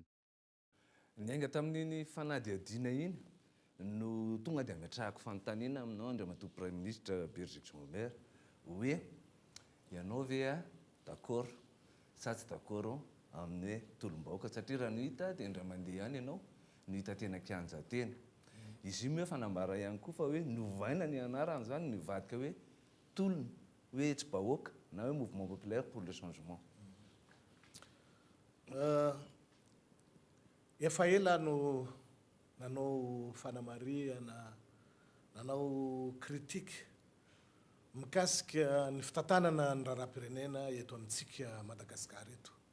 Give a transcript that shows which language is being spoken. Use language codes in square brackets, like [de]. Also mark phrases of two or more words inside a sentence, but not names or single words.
[mg] Niainga tamin'iny fanadihadiana iny no tonga dia ametrahako fanontaniana aminao andriamatoa [fr] Premier Ministre [mg] Berger Jimbert hoe ianao ve d'accord sa tsy d'accord amin'ny tolom-bahoaka satria raha no hita dia indray mandeha ihany ianao no hita tena kianja teny. Izy io moa fanambara ihany koa fa hoe novaina ny anarany zany nivadika hoe tolona hoe tsy bahoaka na hoe [fr] mouvement populaire pour le changement. [mg] Efa ela no nanao fanamarihana, nanao kritika mikasika ny fitantanana ny raharaham-pirenena eto amintsika Madagasikara eto.